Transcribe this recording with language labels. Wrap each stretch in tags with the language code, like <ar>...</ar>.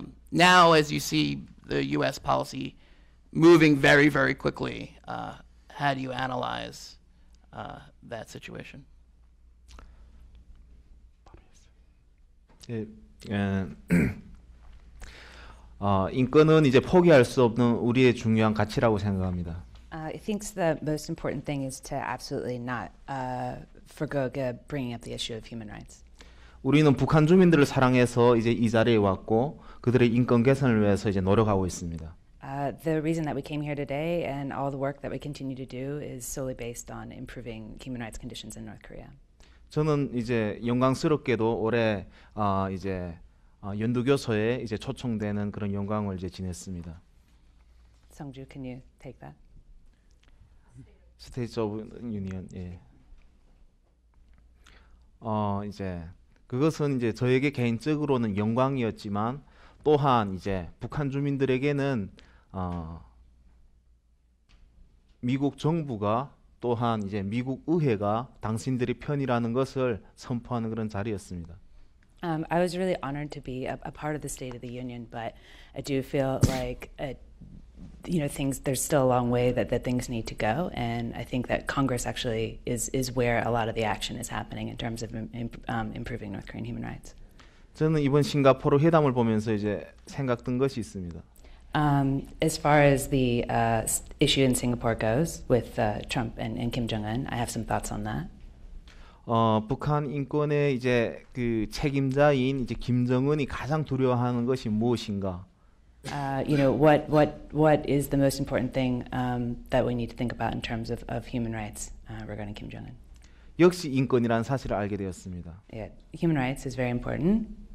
<en>Now, as you see the U.S. policy moving very, very quickly, how do you analyze that situation?</en> <ko>예, 인권은 이제 포기할 수 없는 우리의 중요한 가치라고 생각합니다.</ko> <en>I think the most important thing is to absolutely not forgo bringing up the issue of human rights.</en> <ko>우리는 북한 주민들을 사랑해서 이제 이 자리에 왔고 그들의 인권 개선을 위해서 이제 노력하고 있습니다.</ko> <en>The reason that we came here today and all the work that we continue to do is solely based on improving human rights conditions in North Korea.</en> <ko>저는 이제 영광스럽게도 올해 이제 연두교소에 이제 초청되는 그런 영광을 이제 지냈습니다.</ko> <en>Sungju, can you take that? 스테이트 오브 유니언. 예.</en> <ko>이제 그것은 이제 저에게 개인적으로는 영광이었지만 또한 이제 북한 주민들에게는 미국 정부가 또한 이제 미국 의회가 당신들의 편이라는 것을 선포하는 그런 자리였습니다.</ko> <en>I was really honored to be a part of the State of the Union, but I do feel like there's still a long way that things need to go, and I think that Congress actually is where a lot of the action is happening in terms of improving North Korean human rights.</en> <ko>저는 이번 싱가포르 회담을 보면서 이제 생각든 것이 있습니다.</ko> <en>As far as the issue in Singapore goes with Trump and Kim Jong-un, I have some thoughts on that.</en> <ko>북한 인권의 이제 그 책임자인 이제 김정은이 가장 두려워하는 것이 무엇인가?</ko> <en>What is the most important thing that we need to think about in terms of human rights regarding Kim Jong-un?</en> <ko>역시 인권이라는 사실을 알게 되었습니다.</ko> <en>Yeah, human rights is very important.</en>